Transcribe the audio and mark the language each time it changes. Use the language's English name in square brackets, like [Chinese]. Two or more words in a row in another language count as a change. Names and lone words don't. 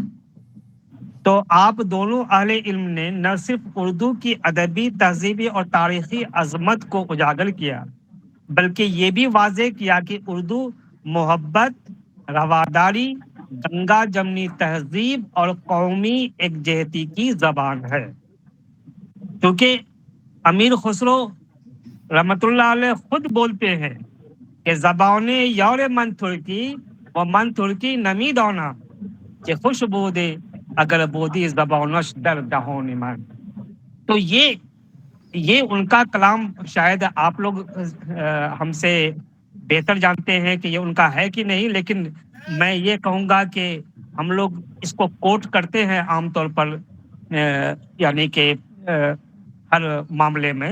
[Urdu] تو آپ دونوں اہل علم نے نہ صرف اردو کی ادبی، تہذیبی اور تاریخی عظمت کو اجاگر کیا، بلکہ یہ بھی واضح کیا کہ اردو محبت، رواداری، گنگا جمنی تہذیب اور قومی یکجہتی کی زبان ہے. کیونکہ امیر خسرو رحمت اللہ علیہ خود بولتے ہیں کہ [Persian] زبان یور من ترکی و من ترکی نمی دونا کہ خوش بودے اگر بودی زبانش در دہون من. [Urdu] تو یہ ان کا کلام شاید آپ لوگ ہم سے بہتر جانتے ہیں کہ یہ ان کا ہے کہ نہیں، لیکن میں یہ کہوں گا کہ ہم لوگ اس کو کوٹ کرتے ہیں عام طور پر، یعنی کہ ہر معاملے میں.